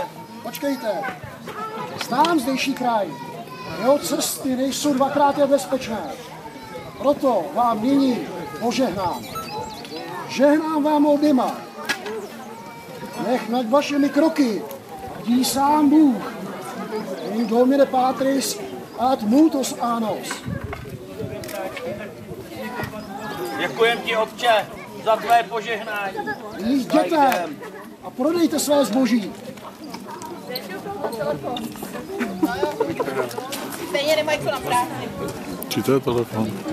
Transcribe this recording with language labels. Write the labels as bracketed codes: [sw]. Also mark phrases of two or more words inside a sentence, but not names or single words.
[cs] Počkejte. Znám zdejší kraj. Jeho cesty nejsou dvakrát jak bezpečné. Proto vám nyní požehnám. Žehnám vám oběma. Nech nad vašimi kroky dí sám Bůh. [la] In domine Patris ad multos annos. [cs] Děkujem ti, otče, za tvé požehnání. Jděte a prodejte své zboží. Stejně nemají co na práci. Či to je telefon?